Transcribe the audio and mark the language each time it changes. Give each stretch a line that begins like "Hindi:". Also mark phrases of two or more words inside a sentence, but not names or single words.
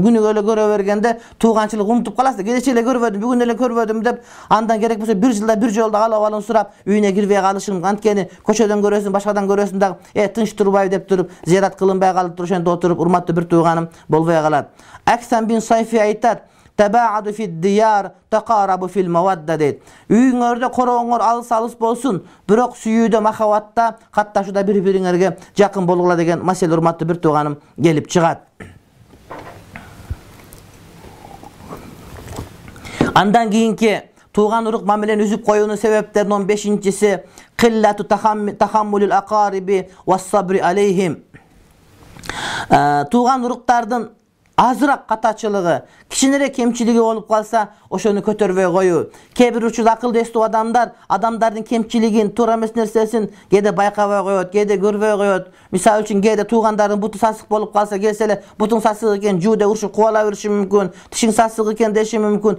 Kyrgyz: Күнүгө эле көрө бергенде тууганчылык унутуп каласың. Кечээ эле көрбөдүм, бүгүн эле көрбөдүм деп, андан керек болсо бир жылда бир жолдо алып сурап, үйүнө кирбей калышың. Анткени көчөдөн көрөсүң, башкадан көрөсүң дагы, тынч турбайбы деп туруп, зиярат кылынбай калып ошондо отуруп, урматтуу бир тууганым болбой калат. Аксан бин Сайфи айтат,
Arabic: تباعدوا في الديار تقاربوا في المودة дейт.
Kyrgyz: Үйүңөрдө корооңор алыс болсун, бирок сүйүүдө, махабатта, катташууда бири-бириңерге жакын болгула деген маселе урматтуу бир тууганым келип чыгат. Андан кийинки туган урук мамилени үзүп коюунун себептеринин 15-нчиси
Arabic: قلة تحمل الأقارب والصبر عليهم.
Kyrgyz: Туган уруктардын азыраак катачылыгы, кичинерээк кемчилиги болуп калса, ошону көтөрбөй коюу. Кээ бир учурда акылды эстүү адамдардын кемчилигин, туура эмес нерсесин кээде байкабай коет, кээде көрбөй коет. Мисалы үчүн кээде туугандардын буту сасык болуп калса, келсе эле бутуң сасык экен, жуу деп урушуп кубала бериши мүмкүн, тишиң сасык экен деши мүмкүн.